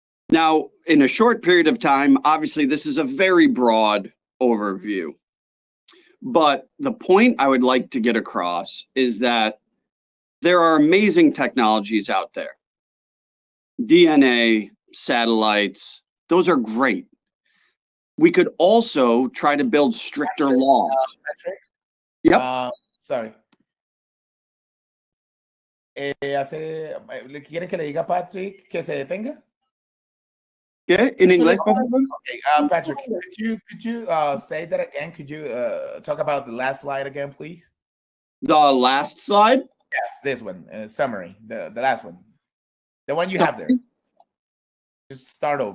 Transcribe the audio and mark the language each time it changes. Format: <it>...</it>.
<en>Now, in a short period of time, obviously this is a very broad overview, but the point I would like to get across is that there are amazing technologies out there. DNA, satellites, those are great. We could also try to build stricter laws. Patrick? Yep. Sorry.</en> <es>¿Le quieren que le diga a Patrick que se detenga? ¿Qué? ¿En inglés?</es> <en>Okay, Patrick, could you say that again? Could you talk about the last slide again, please? The last slide? Yes, this one, summary, the last one. The one you have there. Just start over.</en>